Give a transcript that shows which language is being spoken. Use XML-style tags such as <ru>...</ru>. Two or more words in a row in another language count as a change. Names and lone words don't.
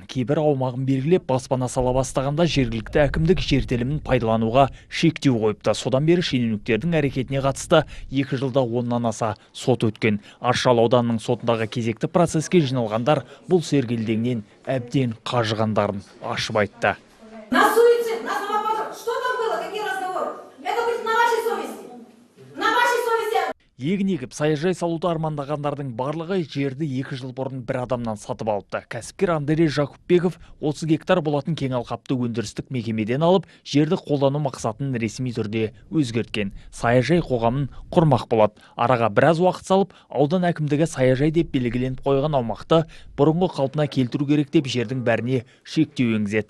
<kk>Кейбір аумағын белгілеп баспана сала бастағанда жергілікті әкімдік жер телімін пайдалануға шектеу қойыпты. Содан бері шенеуніктердің әрекетіне қатысты 2 жылда 10-нан аса сот өткен. Аршалы ауданының сотындағы кезекті процеске жиналғандар бұл сергелдеңнен әбден қажығандарын ашып айтты.</kk> <ru>На суицид, на самопожар. Что там было? Какие разговоры? Это будет на вашей совести. На вашей совести.</ru> <kk>Егін егіп саяжай салуды армандағандардың барлығы жерді 2 жыл бұрын бір адамнан сатып алыпты. Кәсіпкер Андрей Жакупбеков 30 гектар болатын кең алқапты өндірістік мекемеден алып, жерді қолдану мақсатын ресми түрде өзгерткен. Саяжай қоғамын құрмақ болады. Араға біраз уақыт салып, аудан әкімдігі саяжай деп белгіленіп қойған аумақты бұрынғы қалпына келтіру керек деп жердің бәріне шектеу енгізеді.</kk>